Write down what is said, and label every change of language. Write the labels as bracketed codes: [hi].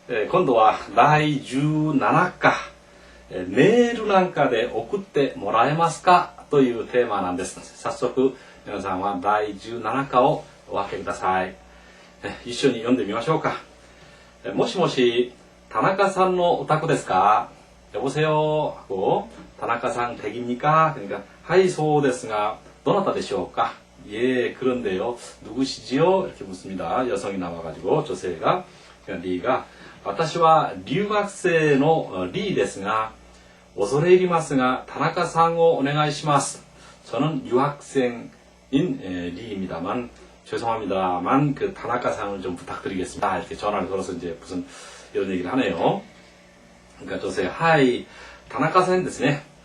[ja] 今度は第17課、メールなんかで送ってもらえますかというテーマなんです。早速、皆さんは第17課をお分けください。一緒に読んでみましょうか。もしもし、田中さんのお宅ですか？ [ko] 여보세요 하고田中さん댁입니까? 그러니까 [ja] 하이そうですがどなたでしょうか? [ko] 예, 그런데요. 누구시지요? 이렇게 묻습니다. 여성이 나와가지고 조세가 리가 [ja] 私は留学生のリですが恐れ入りますが田中さんをお願いします. [ko] 저는 유학생인 리입니다만 죄송합니다만 그 다나카상을 좀 부탁드리겠습니다. 이렇게 전화를 걸어서 이제 무슨 이런 얘기를 하네요. 그러니까 조세 하이 다나카상 ですね.